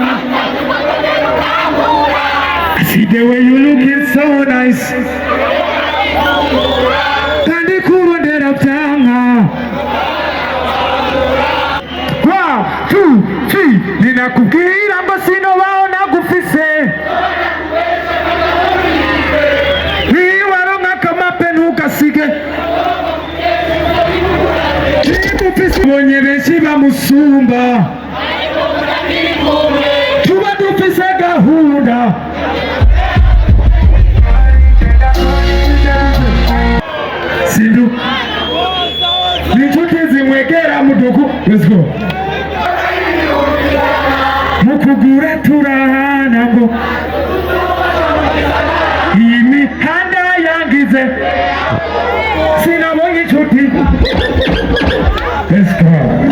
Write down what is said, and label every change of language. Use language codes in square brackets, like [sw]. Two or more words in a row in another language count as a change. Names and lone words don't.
[en] I see the way you looking so nice [rn] kandi kurondera byanka nakubwira ngo sinobaho nagufise niwaronka akamape ntugasige bonye benshi bamusumba tuba dufise gahunda sindu ninshuti zimwegera mudugu. [en] Let's go. [rn] Mukugura turahana ngo iyi mihanda yangize sinabonye inshuti. [en] Let's go.